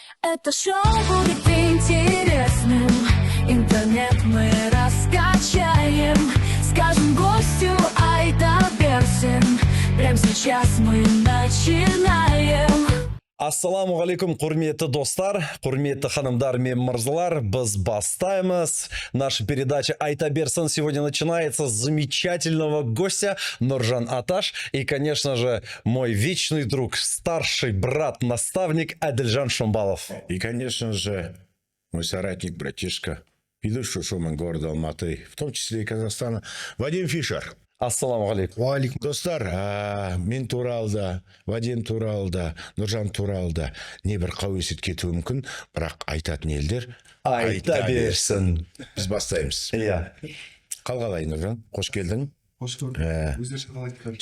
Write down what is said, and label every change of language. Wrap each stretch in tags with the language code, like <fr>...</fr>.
<ru>Это шоу будет интересным. Интернет мы раскачаем. Скажем гостю Айта Берсин. Прямо сейчас мы начинаем.</ru> <kk>Ассаламу алейкум, құрметті достар, құрметті ханымдар мен мырзалар, біз бастаймыз.</kk> <ru>Наша передача Айта Берсин сегодня начинается с замечательного гостя Нуржан Аташ и, конечно же, мой вечный друг, старший брат-наставник Адельжан Шумбалов. И, конечно же, мой соратник, братишка, ведущий шоумен города Алматы, в том числе и Казахстана, Вадим Фишер.</ru> <kk>Ассаламу алейкум. Уалейкум. Достар, мен туралы да, Вадим туралы да, Нұржан туралы да небір қауесет кетуі мүмкін, бірақ айтатын елдер Айта Берсин. Біз бастаймыз. Иә. Қалғалай, Нұржан, қош келдің. Қош көрдік. Өздеріңіз қалай?</kk>